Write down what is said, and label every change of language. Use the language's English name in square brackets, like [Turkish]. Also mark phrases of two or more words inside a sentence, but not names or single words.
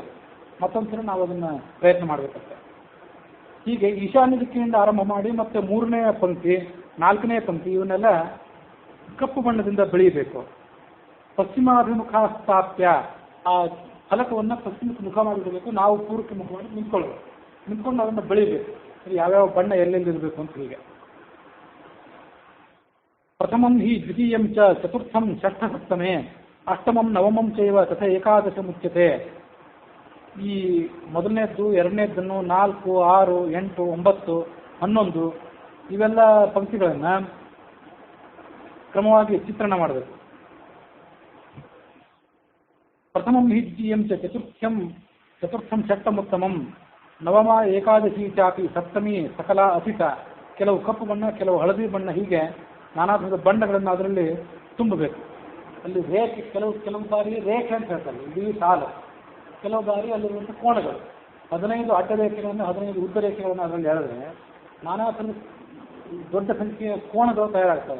[Kannada] ಮತ್ತೊಂದು ಸಲ ನಾವು ಅದನ್ನು ಪ್ರಯತ್ನ ಮಾಡಬೇಕಂತೆ. ಹೀಗೆ ಈಶಾನ್ಯ ದಿಕ್ಕಿನಿಂದ ಆರಂಭ ಮಾಡಿ ಮತ್ತು 3ನೇ ಪಂಕ್ತಿ 4ನೇ ಪಂಕ್ತಿ ಇವನ್ನೆಲ್ಲ ಕಪ್ಪು ಬಣ್ಣದಿಂದ ಬೆಳೆಯಬೇಕು. [Sanskrit] ಪಶ್ಚಿಮಾಭಿಮುಖ ಸ್ಥಾಪ್ಯ, [Kannada] ಆ ಫಲಕವನ್ನು ಪಶ್ಚಿಮಕ್ಕೆ ಮುಖ ಮಾಡಿಬಿಡಬೇಕು. ನಾವು ಪೂರ್ವಕ್ಕೆ ಮುಖ ಮಾಡಿ ನಿಂತ್ಕೊಂಡು ಅದನ್ನು ಬೆಳೆಯಬೇಕು. ಯಾವ್ಯಾವ ಬಣ್ಣ ಎಲ್ಲೆಲ್ಲಿರಬೇಕು ಅಂತ. ಹೀಗೆ [Sanskrit] ಪ್ರಥಮಂ ಹಿ ದ್ವಿತೀಯಂ ಚ ಚತುರ್ಥಂ ಷಷ್ಠ ಸಪ್ತಮೇ ಅಷ್ಟಮಂ ನವಮಂ ಚೈವ ತಥ ಏಕಾದಶ ಮುಚ್ಯತೆ. [Kannada] ಈ ಮೊದಲನೇದ್ದು 2ನೇದನ್ನು 4, 6, 8, 9, 11 ಇವೆಲ್ಲ ಪಂಕ್ತಿಗಳನ್ನು ಕ್ರಮವಾಗಿ ಚಿತ್ರಣ ಮಾಡಬೇಕು. [Sanskrit] ಪ್ರಥಮಂ ಹಿ ದ್ವಿತೀಯಂ ಚ ಚತುರ್ಥಂ ಷಷ್ಠಮುತ್ತಮಂ ನವಮ ಏಕಾದಶಿ ಚಾಪಿ ಸಪ್ತಮಿ ಸಕಲ ಅಸಿತ. [Kannada] ಕೆಲವು ಕಪ್ಪು ಬಣ್ಣ, ಕೆಲವು ಹಳದಿ ಬಣ್ಣ, ಹೀಗೆ ನಾನಾ ಥರದ ಬಣ್ಣಗಳನ್ನು ಅದರಲ್ಲಿ ತುಂಬಬೇಕು. ಅಲ್ಲಿ ರೇಖೆ, ಕೆಲವು ಬಾರಿ ರೇಖೆ ಅಂತ ಹೇಳ್ತಾರೆ, ಇಡೀ ಸಾಲು. ಕೆಲವು ಬಾರಿ ಅಲ್ಲಿರುವಂಥ ಕೋಣಗಳು, 15 ಅಡ್ಡ ರೇಖೆಗಳನ್ನು 15 ಉದ್ದ ರೇಖೆಗಳನ್ನು ಅದರಲ್ಲಿ ಎಳೆದ್ರೆ ನಾನಾ ಥರದ ದೊಡ್ಡ ಸಂಖ್ಯೆಯ ಕೋಣಗಳು ತಯಾರಾಗ್ತವೆ.